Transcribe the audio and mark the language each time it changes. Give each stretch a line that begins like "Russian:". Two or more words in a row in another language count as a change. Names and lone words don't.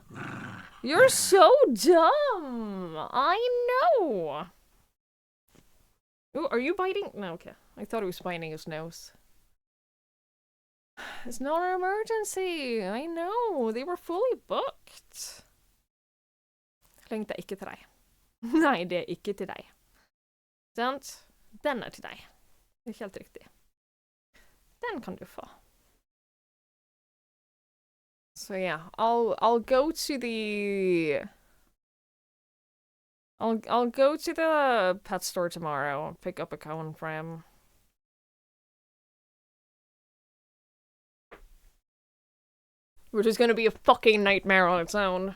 English: You're so dumb. I know. Ooh, are you biting? No, okay. I thought he was biting his nose. It's not an emergency. I know. They were fully booked.
Norwegian: Link, det er ikke til deg. Nei, det er ikke til deg. Sant? Den er til deg. Det er helt riktig. Den kan du få.
English: So yeah, I'll go to the I'll go to the pet store tomorrow and pick up a cone for him. Which is gonna be a fucking nightmare on its own.